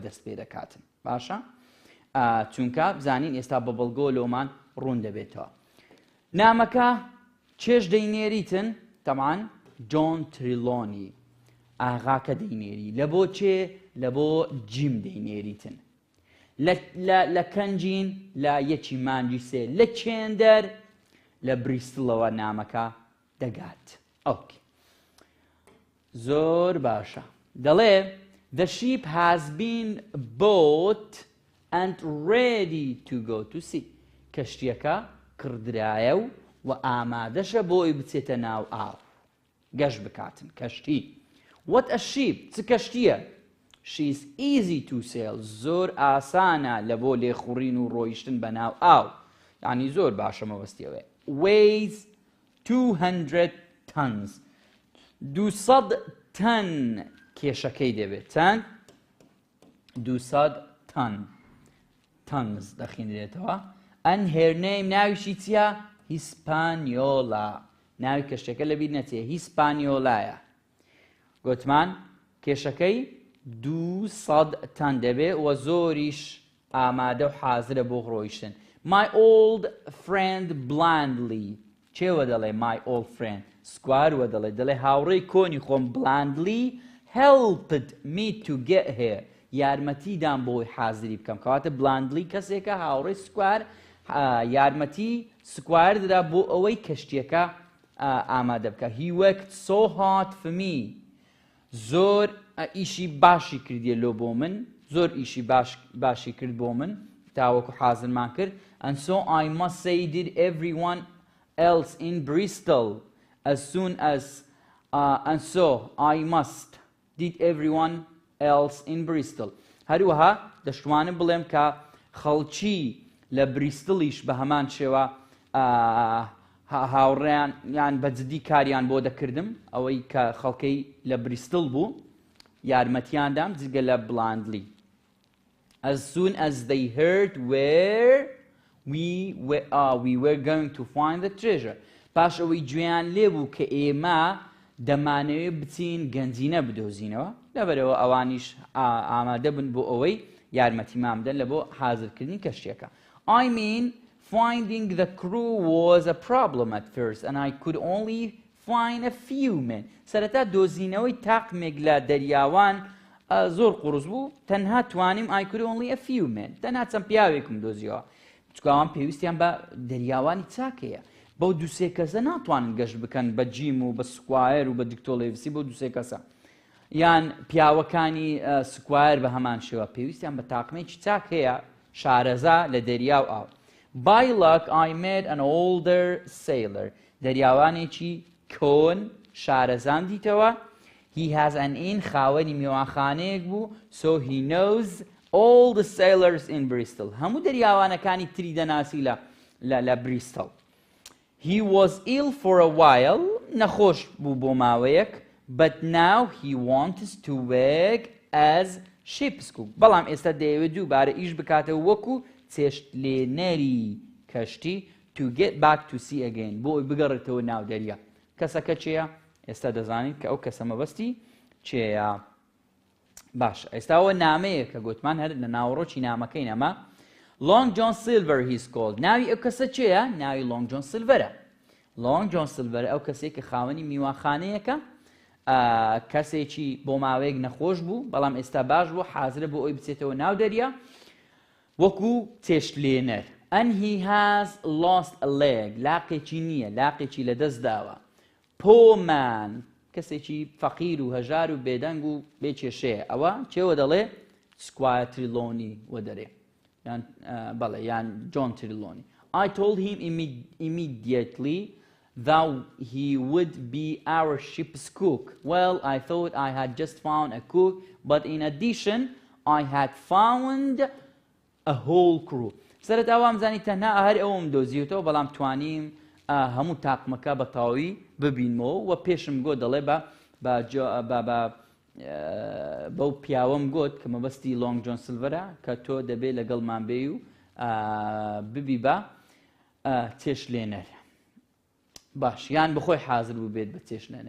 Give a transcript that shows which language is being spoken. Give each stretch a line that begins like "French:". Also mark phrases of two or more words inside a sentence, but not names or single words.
Central Kurdish: دەست پێ دەکاتن باشە چونکە بزانین ئێستا بە بەڵگۆ لۆمان ڕوون دەبێتەوە نامەکە چێش دەینێریتن تەمان جۆن تریلۆنی ئاغاکە دەینێری لە بۆ چێ لە بۆ جیم دەینێریتن لە کەنجین لە یەکی مانجی سێ لە چێندەر لە بریستڵەوە نامەکە دەگات ئۆکێ زۆر باشە دەڵێ
English: the sheep has been bought and ready to go to sea
Central Kurdish: کەشتیەکە کڕدرایە و ئامادەشە بۆی بچێتە ناو ئاو گەشت بکاتن کەشتی
English: what a sheep
Central Kurdish: چ کەشتیە
English: she's easy to sail
Central Kurdish: زۆر ئاسانە لە بۆ لێخوڕین و ڕۆیشتن بە ناو ئاو یعنی زۆر باشە مەبەستیەوەی
English: weighs 200 tons
Central Kurdish: 200 تەن کێشەکەی دەبێت چەند 200 تەن tons دەخینرێتەوە
English: and her name
Central Kurdish: ناویشی چییە هیسپانیۆلا ناوی کەشتەکە لەبیر نەچێ هیسپانیۆلایە گوتمان کێشەکەی 200 تەن دەبێت و زۆریش ئامادە و حازرە بۆ ڕۆیشتن
English: my old friend blandly
Central Kurdish: چێوە دەڵێ
English: my old friend
Central Kurdish: سکواروە دەڵێ هاوڕێی کۆنی خۆم
English: blandly helped me to get here
Central Kurdish: یارمەتیدان بۆی حازری بکەم کەواتە blandly کەسێکە هاوڕێی سکوار یارمەتی سکوار دەدا بۆ ئەوەی کەشتیەکە ئامادە بکە
English: he worked so hard for me
Central Kurdish: زۆر ئیشی باشی کردیە لۆ بۆ من زۆر ئیشی باشی کرد بۆ من تاوەکو حازرمان کرد
English: and so I must say did everyone else in Bristol as soon as and so I must did everyone else in Bristol
Central Kurdish: هەروەها دەشتوانم بڵێم کە خەڵکی لە بریستڵیش بە هەمان شێوە هاوڕێیان یان بەجددی کاریان بۆ دەکردم ئەوەی کە خەڵکەی لە بریستڵ بوو یارمەتیاندام جگە لە بلاندلی
English: as soon as they heard where we were going to find the treasure
Central Kurdish: پاش ئەوەی گوێیان لێبوو کە ئێمە دەمانەوێت بچین گەنجینە بدۆزینەوە لەبەرەوە ئەوانیش ئامادە بن بۆ ئەوەی یارمەتیمان بدەن لە بۆ حازرکردنی کەشتیەکە
English: I mean finding the crew was a problem at first and I could only find a few men
Central Kurdish: سەرەتا دۆزینەوەی تاقمێک لە دەریاوان زۆر قورس بوو تەنها توانیم
English: I could only a few men
Central Kurdish: تەنها چەند پیاوێکم دۆزیەوە چکاوان پێویستیان بە دەریاوانی چاکەیە بەو دووسێ کەسە ناتوانن گەشت بکەن بە جیم و بە سکوایر و بە دیکتۆلێڤسی بۆ دووسێ کەسە یان پیاوەکانی سکوایر بە هەمان شێوە پێویستیان بە تاقمێکی چاک هەیە شارەزا لە دەریاو ئاو
English: by luck I met an older sailor
Central Kurdish: دەریاوانێکی کۆن شارەزان دیتەوە
English: he has an inn
Central Kurdish: خاوەنی میوانخانەیەک بوو
English: so he knows all the sailors in Bristol
Central Kurdish: هەموو دەریاوانەکانی تری دەناسی لە بریستڵ
English: he was ill for a while
Central Kurdish: نەخۆش بوو بۆ
English: ماوەیەک but now he wants to work as ship's cook
Central Kurdish: بەڵام ئێستا دەیەوێت دووبارە ئیش بکاتەوە وەکو چێشتلێنەری کەشتی
English: to get back to sea again
Central Kurdish: بۆ بگەڕێتەوە ناو دەریا کەسەکە چێە ئێستا دەزانیت کە ئەو کەسە مەبەستی چێە باش ئێستاەوە نامەیە کە گوتمان هەر لە ناوڕۆکی نامەکەی نەما Long John Silver
English: he's called
Central Kurdish: ناوی ئەو کەسە چێە ناوی Long John Silverە Long John Silver ئەو کەسێک کە خاوەنی میوانخانەیەکە کەسێکی بۆ ماوەیەک نەخۆش بوو بەڵام ئێستا باش بوو حازرە بۆ ئەوی بچێتەوە ناو دەریا وەکو چێشتلێنەر
English: and he has lost a leg
Central Kurdish: لاقێکی نییە لاقێکی لەدەست داوە
English: poor man
Central Kurdish: کەسێکی فەقیر و هەژار و بێدەنگ و بێکێشەیە ئەوە چێوە دەڵێ سکوایر تریلۆنی وە دەرێ یان بەڵێ یان جۆن تریلۆنی
English: I told him immediately that he would be our ship's cook. Well, I thought I had just found a cook, but in addition, I had found a whole crew.
Central Kurdish: سەرەتا وام زانی تەنها هەر ئەوم دۆزیوتەوە بەڵام توانیم هەموو تاقمەکە بە تاوی ببینمەوە و پێشم گۆ دەڵێ بەو پیاوەم گوت کە مەبەستی لۆنگ جۆن سلڤەرە کە تۆ دەبێت لەگەڵمان بێ و ببی بە چێشتلێنەر باش یان بخۆی حاضر بوو بێت بە چێشنەنە.